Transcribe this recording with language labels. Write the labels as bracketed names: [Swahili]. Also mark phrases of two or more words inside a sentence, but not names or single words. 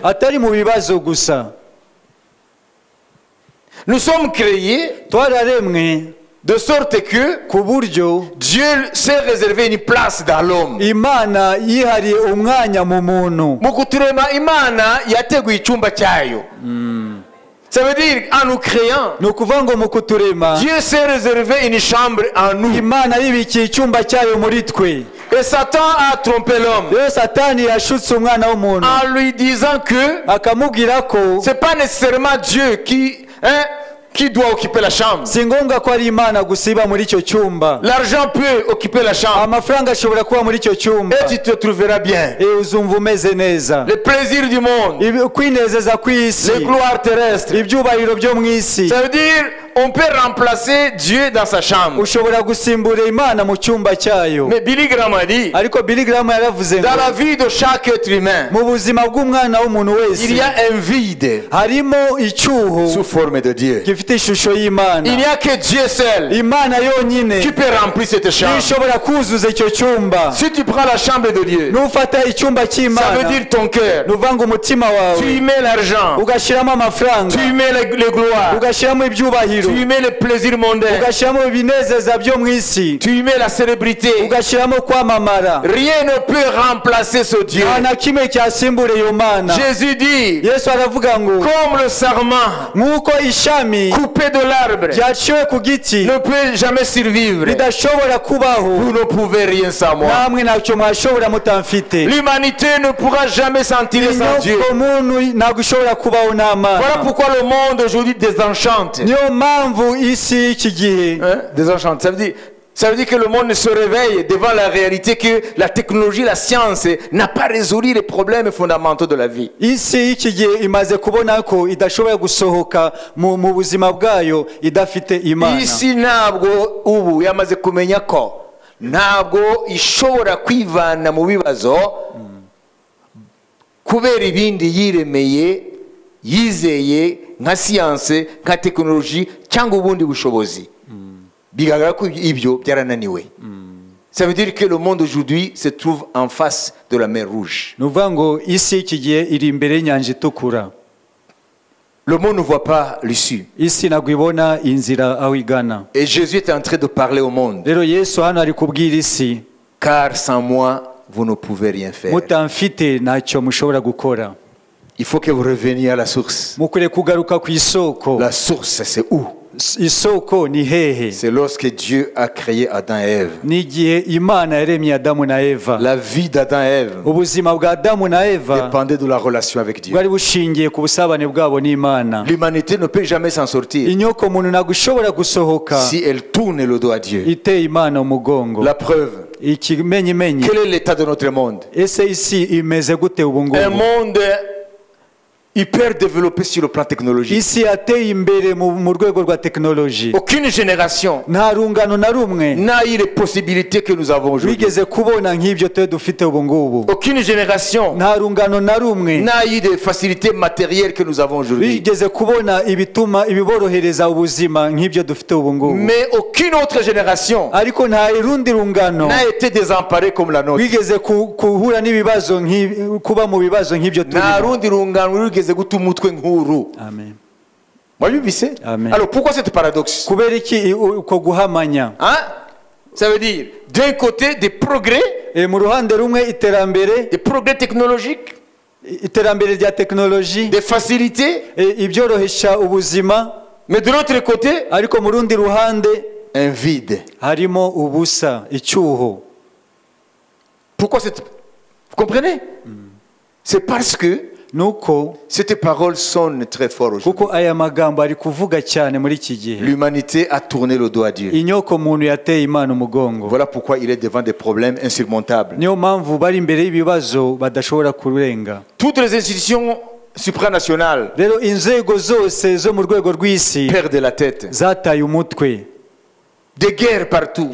[Kinyarwanda] atari mu bibazo gusa. [French] nous sommes créés [Kinyarwanda] twararemwe [French] de sorte que [Kinyarwanda] ku buryo [French] Dieu s'est réservé une place dans l'homme. [Kinyarwanda] Imana yihariye umwanya mu muntu. Mu kuturema Imana yateguye icyumba cyayo. [French] Ça veut dire en nous créant, [Kinyarwanda] ni ukuvuga ngo mu kuturema [French] Dieu s'est réservé une chambre en nous. [Kinyarwanda] Imana yibikiye icyumba cyayo muri twe. [French] Et Satan a trompé l'homme [Kinyarwanda] rero Satani yashutse umwana w'umuntu [French] en lui disant que [Kinyarwanda] akamubwira ko [French] c'est pas nécessairement Dieu qui doit occuper la chambre. [Kinyarwanda] si ngombwa ko ari Imana gusa iba muri icyo cyumba. [French] L'argent peut occuper la chambre [Kinyarwanda] amafaranga ashobora kuba muri icyo cyumba, [French] et tu te trouveras bien. [Kinyarwanda] uzumva umeze neza. [French] Les plaisirs du monde, [Kinyarwanda] kwinezeza kw'isi, [French] les gloires terrestres. [Kinyarwanda] ibyubahiro byo mu isi, [French] Ça veut dire on peut remplacer Dieu dans sa chambre. [Kinyarwanda] ushobora gusimbura Imana mu cyumba cyayo. [French] Mais Billy Graham a dit, [Kinyarwanda] ariko Billy Graham yaravuze ngo [French] dans la vie de chaque être humain, [Kinyarwanda] mu buzima bw'umwana w'umuntu [French] il y [Kinyarwanda] wese [French] a un vide [Kinyarwanda] harimo icyuho [French] sous forme de Dieu. [Kinyarwanda] gifite ishusho y'Imana. [French] Il n'y a que Dieu seul [Kinyarwanda] Imana yonyine [French] qui peut remplir cette chambre. [Kinyarwanda] ishobora kuzuza icyo cyumba. [French] Si tu prends la chambre de Dieu, [Kinyarwanda] nufata icyumba [French] ça veut [Kinyarwanda] cy'Imana, [French] dire ton cœur. [Kinyarwanda] nuvuga ngo umutima [French] Tu y [Kinyarwanda] wawe [French] mets l'argent, [Kinyarwanda] ugashyiramo amafaranga, [French] tu y mets les gloires, [Kinyarwanda] ugashyiramo ibyubahiro, [French] tu y mets les plaisirs mondains, [Kinyarwanda] ugashyiramo ibinezeza byo mu isi, [French] tu y mets la célébrité. [Kinyarwanda] ugashyiramo kwamamara. [French] Rien ne peut remplacer ce Dieu. [Kinyarwanda] nta na kimwe cyasimbura iyo Mana. [French] Jésus dit, [Kinyarwanda] Yesu aravuga ngo [French] comme le sarment [Kinyarwanda] nk'uko ishami [French] coupé de l'arbre [Kinyarwanda] ryaciwe ku giti [French] ne peut jamais survivre, [Kinyarwanda] ridashobora kubaho, [French] vous ne pouvez rien sans moi. [Kinyarwanda] namwe ntacyo mwashobora mutamfite. [French] L'humanité ne pourra jamais s'en tirer sans Dieu. [Kinyarwanda] muntu ntabwo ishobora kubaho nta [French] Voilà [Kinyarwanda] Mana. [French] pourquoi le monde aujourd'hui désenchante. [Kinyarwanda] niyo mpamvu isi y'iki gihe Hein? [French] Désenchante, ça veut dire que le monde se réveille devant la réalité que la technologie, la science n'a pas résolu les problèmes fondamentaux de la vie. [Kinyarwanda] isi y'iki gihe imaze kubona ko idashobora gusohoka mu buzima bwayo idafite Imana. Isi ntabwo ubu yamaze kumenya ko ntabwo ishobora kwivana mu bibazo kubera ibindi yiremeye yizeye nka siyanse nka tekinoloji cyangwa ubundi bushobozi. Bigaragara ko ibyo byarananiwe. [French] Ça veut dire que le monde aujourd'hui se trouve en face de la mer Rouge. [Kinyarwanda] nuvuga ngo isi y'iki gihe iri imbere y'inyanja itukura. [French] Le monde ne voit pas l'issue. [Kinyarwanda] isi ntabwo ibona inzira aho igana. [French] Et Jésus est en train de parler au monde. [Kinyarwanda] rero Yesu hano ari kubwira isi, [French] Car sans moi, vous ne pouvez rien faire. [Kinyarwanda] mutamfite ntacyo mushobora gukora. [French] Il faut que vous reveniez à la source. [Kinyarwanda] mukwiriye kugaruka ku isoko. [French] La source, c'est où? [Kinyarwanda] isoko ni hehe? [French] C'est lorsque Dieu a créé Adam et Ève. [Kinyarwanda] ni igihe Imana yaremye Adamu na Eva. [French] La vie d'Adam et Ève [Kinyarwanda] ubuzima bwa Adamu na Eva [French] dépendait de la relation avec Dieu. [Kinyarwanda] bwari bushingiye ku busabane bwabo n'Imana. [French] L'humanité ne peut jamais s'en sortir [Kinyarwanda] inyoko muntu ntabwo ishobora gusohoka [French] si elle tourne le dos à Dieu. [Kinyarwanda] iteye Imana umugongo. [French] La preuve, [Kinyarwanda] ikimenyimenyi, [French] quel est l'état de notre monde? [Kinyarwanda] ese isi imeze gute ubu [French] Un [Kinyarwanda] ngubu? [French] monde hyper développé sur le plan technologique. [Kinyarwanda] isi yateye imbere mu rwego rwa tekinoloji. [French] Aucune génération [Kinyarwanda] nta rungano na rumwe [French] n'a eu les possibilités que nous avons aujourd'hui. [Kinyarwanda] wigeze kubona nk'ibyo twe dufite ubu ngubu. [French] Aucune génération [Kinyarwanda] nta rungano na rumwe [French] n'a eu des facilités matérielles que nous avons aujourd'hui. [Kinyarwanda] wigeze kubona ibiborohereza ubuzima nk'ibyo dufite ubu ngubu. [French] Mais aucune autre génération [Kinyarwanda] ariko nta rundi rungano [French] n'a été désemparée comme la nôtre. [Kinyarwanda] wigeze kuhura n'ibibazo kuba mu bibazo nk'ibyo Nta turimo. rundi rungano rwigeze guta umutwe nk'uru. Amen. Mwabibise? Amen. [French] Alors pourquoi cette paradoxe? [Kinyarwanda] kubera iki uko guhamanya? Hein? [French] Ça veut dire d'un côté des progrès, [Kinyarwanda] mu ruhande rumwe iterambere, [French] des progrès technologiques, [Kinyarwanda] iterambere rya tekinoloji, [French] des facilités, [Kinyarwanda] ibyorohesha ubuzima, [French] mais de l'autre côté [Kinyarwanda] ariko mu rundi ruhande [French] un vide. [Kinyarwanda] harimo ubusa, icyuho. [French] Pourquoi cette... Vous comprenez? C'est parce que [Kinyarwanda] nuko [French] Cette parole sonne très fort aujourd'hui. [Kinyarwanda] kuko aya magambo ari kuvuga cyane muri iki gihe [French] L'humanité a tourné le dos à Dieu. [Kinyarwanda] inyoko muntu yateye Imana umugongo. [French] Voilà pourquoi il est devant des problèmes insurmontables. [Kinyarwanda] niyo mpamvu bari imbere y'ibibazo badashobora kurenga. [French] Toutes les institutions supranationales [Kinyarwanda] rero inzego zose zo mu rwego rw'isi [French] perdent la tête. [Kinyarwanda] zataye umutwe, [French] Des guerres partout.